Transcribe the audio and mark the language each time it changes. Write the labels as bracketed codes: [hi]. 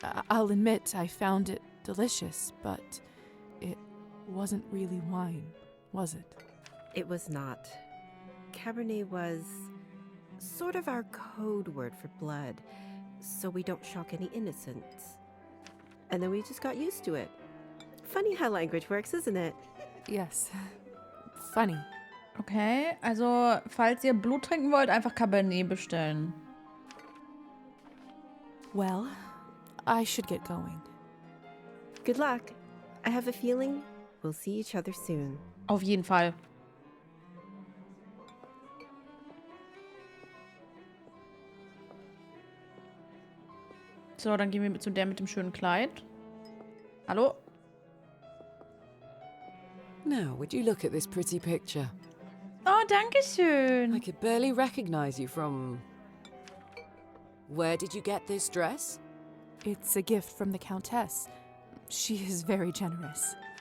[en] I'll admit I found it delicious, but it wasn't really wine, was it? It was not. Cabernet was sort of our code word for blood, so we don't shock any innocents. And then we just got used to it. Funny how language works, isn't it? Yes. Funny. [de] Okay, also falls ihr Blut trinken wollt, einfach Cabernet bestellen. [en] Well, I should get going. Good luck. I have a feeling we'll see each other soon. [de] Auf jeden Fall. So, dann gehen wir zu der mit dem schönen Kleid. Hallo? [en] Now, would you look at this pretty picture? [de] Oh, danke schön. [en] I could barely recognize you from... Where did you get this dress? It's a gift from the Countess. She is very generous.